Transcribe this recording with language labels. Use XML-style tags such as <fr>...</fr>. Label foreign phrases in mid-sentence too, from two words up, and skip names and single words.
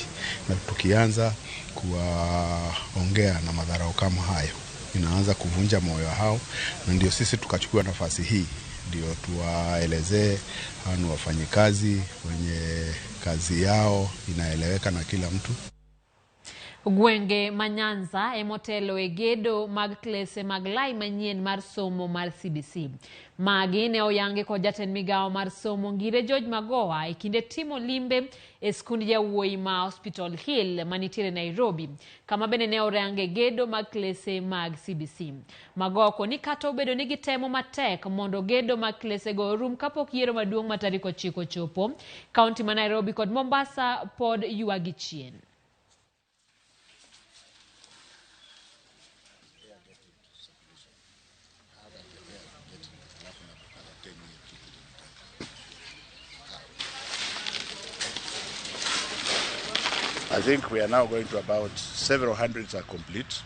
<sw>Na tukianza kuwaongea na madharau kama hayo, inaanza kuvunja moyo hao, na ndio sisi tukachukua nafasi hii ndio tuwaelezee hao wafanyikazi wenye kazi yao inaeleweka na kila mtu.</sw> <luo>Gwenge Manyanza emotelo e gedo mag klese mag lai manyien mar somo mar CBC. Magi ne oyange kod jatend Migago mar somo Ngire George Magoha e kinde timo limbe e skund jawuoyi ma Hospital Hill manitiere Nairobi, kama bende ne orange gedo mag klese mag CBC. Magoha koni kata obedo ni gitemo matek mondo gedo mag klese go rum kapok yiero maduong' ma tarik 9 chopo, kaunti ma Nairobi kod Mombasa pod ywagi chien.</luo> <en>I think we are now going to about several hundreds are complete.</en>